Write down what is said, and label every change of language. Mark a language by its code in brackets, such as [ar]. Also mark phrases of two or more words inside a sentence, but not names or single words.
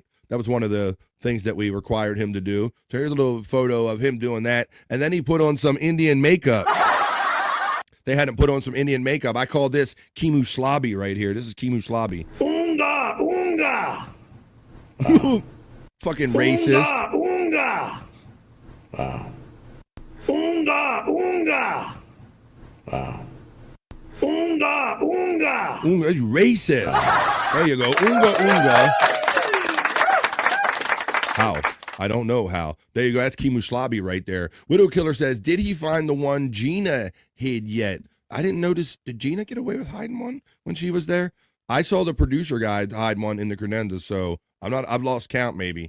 [en] That was one of the things that we required him to do. So here's a little photo of him doing that. And then he put on some Indian makeup. They had him put on some Indian makeup. I call this Kimu Slobby right here. This is Kimu Slobby. Unga, unga. Fucking racist. Unga, unga. Wow. Unga, unga. Wow. Unga, unga. Unga, you racist. There you go. Unga, unga. How? I don't know how. There you go. That's Kimu Slobby right there. Widow Killer says, did he find the one Gina hid yet? I didn't notice. Did Gina get away with hiding one when she was there? I saw the producer guy hide one in the credenza, so I've lost count maybe.